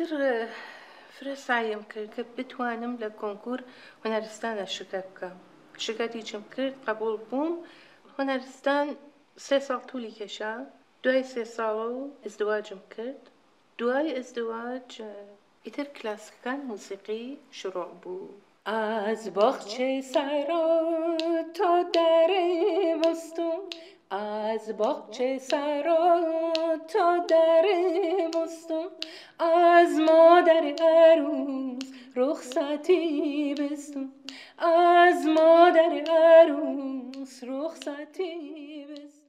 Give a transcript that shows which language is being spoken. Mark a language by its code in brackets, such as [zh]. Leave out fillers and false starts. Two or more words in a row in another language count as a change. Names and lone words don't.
[ckb] ئیتر فرە سایم کرد کە بتوانم لە کۆنکور هونەرستانە شرکت بکەم. شرکەتیچم کرد، قبول بووم. هونەرستان 3 ساڵ توولی کێشا. دوای 3 ساڵ ئەزدواجم کرد. دوای ئەزدواج ئیتر کلاسیکەکان موسیقی شروع بوو. [fa] از باغچه سرا تا در بستون، از باغچه سرا تا در بستون، از مادر عروس رخصتی بستون، از مادر عروس رخصتی بستون.